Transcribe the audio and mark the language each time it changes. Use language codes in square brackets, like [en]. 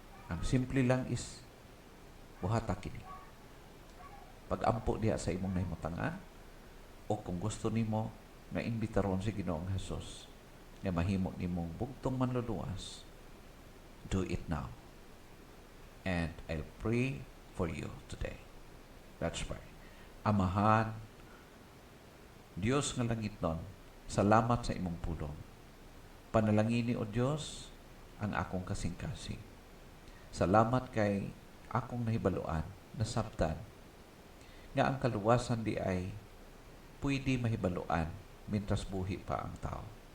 [ceb] Ang simple lang is buhata kini. Pag-ampo diha sa imong nahimutangan, o kung gusto nimo nga imbitaron si Ginoong Hesus nga mahimo nimong bugtong manluluwas, [en] do it now. And I'll pray for you today. Let's pray. [ceb] Amahan, Diyos nga langit nun, salamat sa imong pulong. Panalangini o Diyos ang akong kasing-kasing. Salamat kay akong nahibaluan, nasabtan, nga ang kaluwasan di ay pwede mahibaluan mintras buhi pa ang tao.